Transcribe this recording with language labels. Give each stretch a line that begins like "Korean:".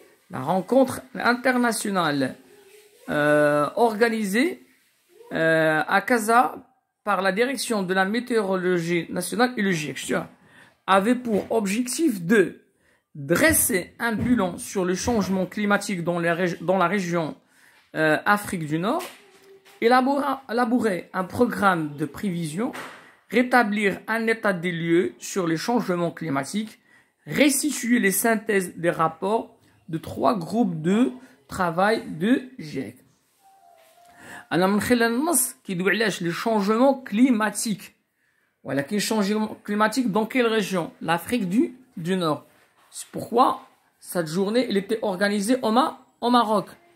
French: La rencontre internationale organisée à Casa par la direction de la météorologie nationale et le GIEC avait pour objectif de dresser un bilan sur le changement climatique dans la région Afrique du Nord, élaborer un programme de prévision, rétablir un état des lieux sur les changements climatiques, restituer les synthèses des rapports de 3 groupes de travail de GIEC.
Arabic: أنا من خلال النص كيدوي علاش
French: les changements climatiques. Voilà, qui changement climatique dans quelle région? L'Afrique du Nord. C'est pourquoi cette journée elle était organisée au Maroc.